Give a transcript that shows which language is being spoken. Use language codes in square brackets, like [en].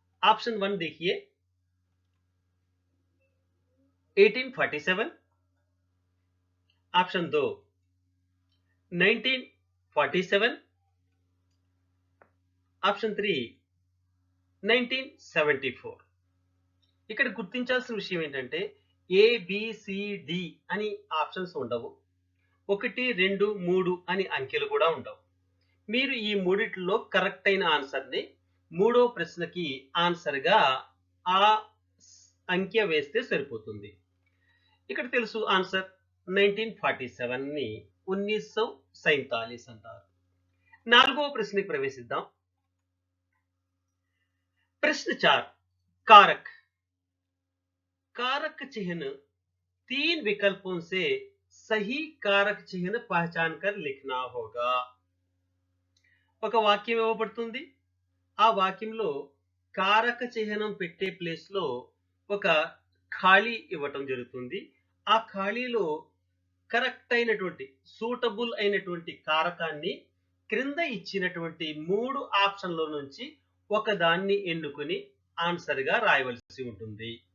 [hi] Option 1 देखिए 1847, option 2 1947, option 3 1974। [te] ఇక్కడ గుర్తించాల్సిన విషయం ఏంటంటే ABCD అని ఆప్షన్స్ ఉండవు, 1 2 3 అని అంకెలు కూడా ఉండవు। మీరు ఈ మూడిట్లో కరెక్ట్ అయిన ఆన్సర్ ని మూడో ప్రశ్నకి ఆన్సర్ గా ఆ అంకె వేస్తే సరిపోతుంది। ఇక్కడ తెలుసు ఆన్సర్ 1947 ని 1947 అంటారు। నాలుగో ప్రశ్నకి ప్రవేశిద్దాం। [hi] प्रश्न 4 कारक। कारक चिन्ह तीन विकल्पों से सही कारक चिन्ह पहचान कर लिखना होगा। [te] ఒక వాక్యం ఇవ్వబడుతుంది। ఆ వాక్యంలో కారక చిహ్నం పెట్టే ప్లేస్ లో ఒక ఖాళీ ఇవ్వటం జరుగుతుంది। ఆ ఖాళీలో కరెక్ట్ అయినటువంటి సూటబుల్ అయినటువంటి కారకాన్ని క్రింద ఇచ్చినటువంటి మూడు ఆప్షన్ల నుంచి ఒకదాన్ని ఎన్నుకొని ఆన్సర్ గా రాయవలసి ఉంటుంది।